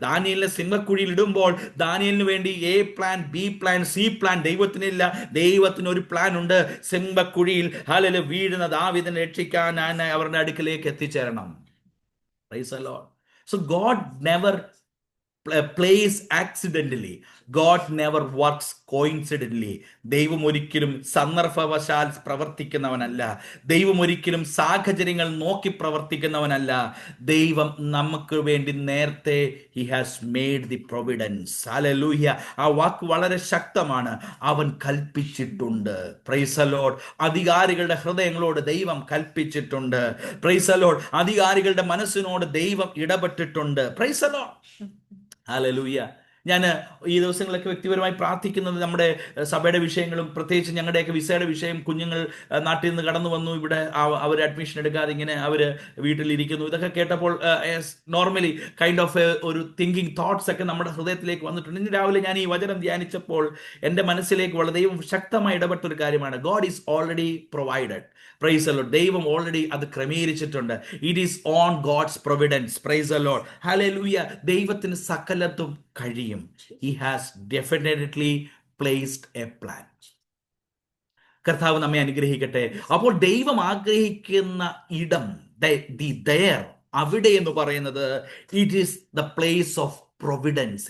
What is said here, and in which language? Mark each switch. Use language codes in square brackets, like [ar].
[ml] ദാനിയേലിനെ സിംഹക്കുഴിയിൽ ഇടുമ്പോൾ ദാനിയേലിന് വേണ്ടി A plan, B plan, C plan ദൈവത്തിനില്ല. ദൈവത്തിന് ഒരു പ്ലാൻ ഉണ്ട്. സിംഹക്കുഴിയിൽ ഹല്ലേലൂയ വീഴുന്ന ദാവീദിനെ രക്ഷിക്കാൻ അവരുടെ അടുക്കിലേക്ക് എത്തിച്ചേരണം. Praise the Lord. [en] So God never plays accidentally. God never works coincidentally. [ml] ദൈവം ഒരിക്കലും സന്ദർഭവശാൽ പ്രവർത്തിക്കുന്നവനല്ല. ദൈവം ഒരിക്കലും സാഹചര്യങ്ങൾ നോക്കി പ്രവർത്തിക്കുന്നവനല്ല. ദൈവം നമുക്ക് വേണ്ടി നേരത്തെ [en] he has made the providence. [ml] Hallelujah. ആ വാക്ക് വളരെ ശക്തമാണ്. അവൻ കൽപ്പിച്ചിട്ടുണ്ട്. Praise the Lord. അധികാരികളുടെ ഹൃദയങ്ങളോട് ദൈവം കൽപ്പിച്ചിട്ടുണ്ട്. Praise the Lord. അധികാരികളുടെ മനസ്സിനോട് ദൈവം ഇടപെട്ടിട്ടുണ്ട്. Praise the Lord. ഹല്ലേലൂയ. ഞാൻ ഈ ദിവസങ്ങളൊക്കെ വ്യക്തിപരമായി പ്രാർത്ഥിക്കുന്നത് നമ്മുടെ സഭയുടെ വിഷയങ്ങളും പ്രത്യേകിച്ച് ഞങ്ങളുടെയൊക്കെ വിസയുടെ വിഷയം. കുഞ്ഞുങ്ങൾ നാട്ടിൽ നിന്ന് കടന്നു വന്നു, ഇവിടെ അവർ അഡ്മിഷൻ എടുക്കാതെ ഇങ്ങനെ അവർ വീട്ടിലിരിക്കുന്നു. ഇതൊക്കെ കേട്ടപ്പോൾ നോർമലി കൈൻഡ് ഓഫ് ഒരു തിങ്കിങ് തോട്ട്സ് ഒക്കെ നമ്മുടെ ഹൃദയത്തിലേക്ക് വന്നിട്ടുണ്ട്. ഇന്ന് രാവിലെ ഞാൻ ഈ വചനം ധ്യാനിച്ചപ്പോൾ എൻ്റെ മനസ്സിലേക്ക് വളരെ ദൈവം ശക്തമായി ഇടപെട്ട ഒരു കാര്യമാണ്. [en] God is already provided. Praise the Lord. [ml] ദൈവം ഓൾറെഡി അത് ക്രമീകരിച്ചിട്ടുണ്ട്. [en] It is on God's providence. Praise the Lord. Hallelujah. [ml] ദൈവത്തിന് സകലതും കഴിയും. [en] He has definitely placed a plan. [ml] കർത്താവ് നമ്മെ അനുഗ്രഹിക്കട്ടെ. അപ്പോൾ ദൈവം ആഗ്രഹിക്കുന്ന ഇടം, ദയർ, അവിടെ എന്ന് പറയുന്നത് [en] It is the place of providence.